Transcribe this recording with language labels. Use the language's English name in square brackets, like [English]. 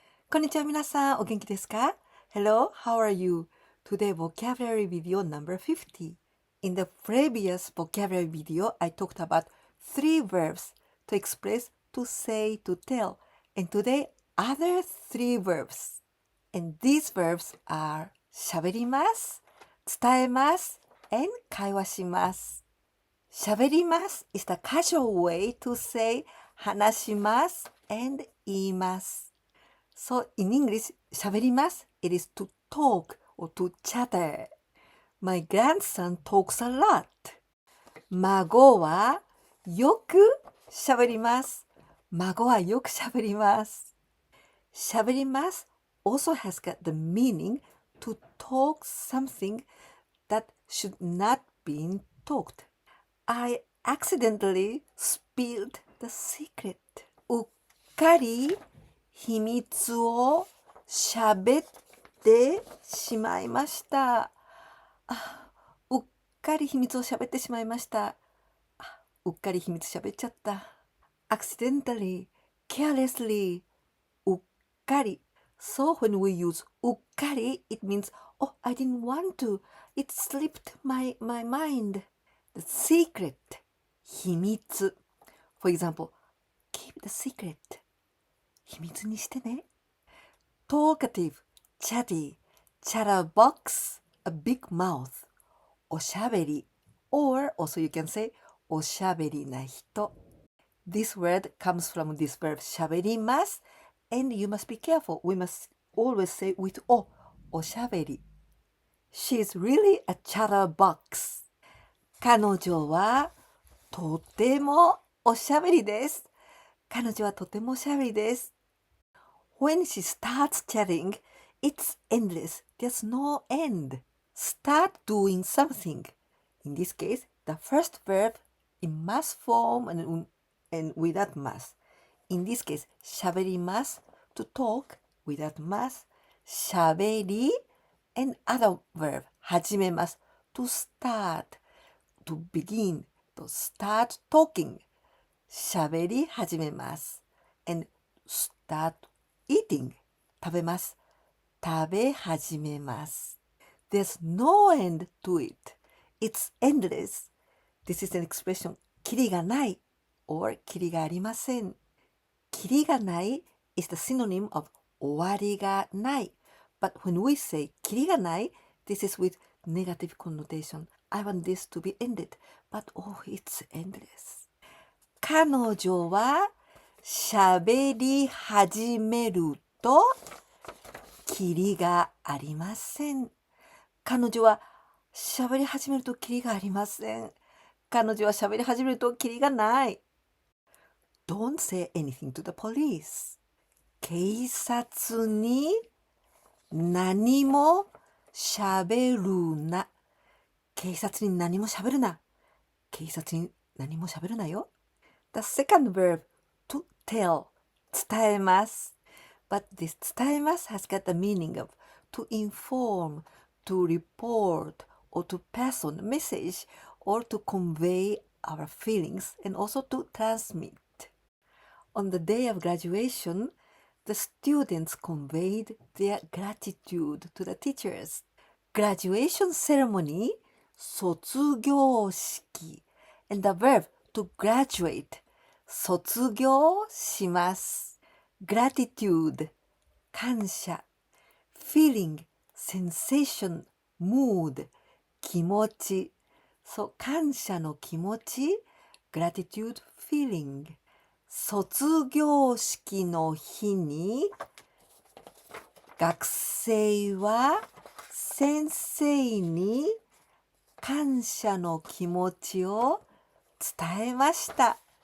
[Japanese] こんにちは皆さん、お元気ですか？ [English] Hello, how are you? Today vocabulary video number 50. In the previous vocabulary video, I talked about 3 verbs to express, to say, to tell. And today, other 3 verbs. And these verbs are 喋ります、伝えます、and 会話します。喋ります is the casual way to say 話します and 言います。 So in English, 喋ります it is to talk or to chatter. My grandson talks a lot. [Japanese] 孫はよく喋ります。孫はよく喋ります。 [English] 喋ります also has got the meaning to talk something that should not be talked. I accidentally spilled the secret. [Japanese] うっかり秘密を喋ってしまいました。うっかり秘密を喋ってしまいました。うっかり秘密喋っちゃった。 [English] accidentally, carelessly, うっかり。 So when we use うっかり, it means, oh, I didn't want to. It slipped my mind. The secret, 秘密。 For example, keep the secret. [Japanese] 秘密にしてね。 [English] talkative, chatty, chatterbox, a big mouth. おしゃべり or also you can say おしゃべりな人。 This word comes from this verb しゃべります and you must be careful. We must always say with おしゃべり。 She is really a chatterbox. [Japanese] 彼女はとてもおしゃべりです。彼女はとてもおしゃべりです。 [English] When she starts chatting, it's endless. There's no end. Start doing something. In this case, the first verb in must form and without must. In this case, 喋ります to talk without must. 喋り and other verb 始めます to start, to begin, to start talking. 喋り始めます and start eating 食べます食べ始めます There's no end to it. It's endless. This is an expression キリがない or キリがありませんキリがない is the synonym of 終わりがない But when we say キリがない this is with negative connotation. I want this to be ended. But oh, it's endless. [Japanese] 彼女は喋り始めるとキリがありません。彼女は喋り始めるとキリがありません。彼女は喋り始めるとキリがない。 [English] Don't say anything to the police. [Japanese] 警察に何も喋るな。警察に何も喋るな。警察に何も喋るなよ。 [English] The second verb, to tell, 伝えます。 But this 伝えます has got the meaning of to inform, to report, or to pass on a message, or to convey our feelings, and also to transmit. On the day of graduation, the students conveyed their gratitude to the teachers. Graduation ceremony, 卒業式, and the verb to graduate, 卒業します。 gratitude, 感謝。 feeling, sensation, mood, 気持ち。 [Japanese] そう、感謝の気持ち、 [English] gratitude feeling。 [Japanese] 卒業式の日に、学生は先生に感謝の気持ちを伝えました。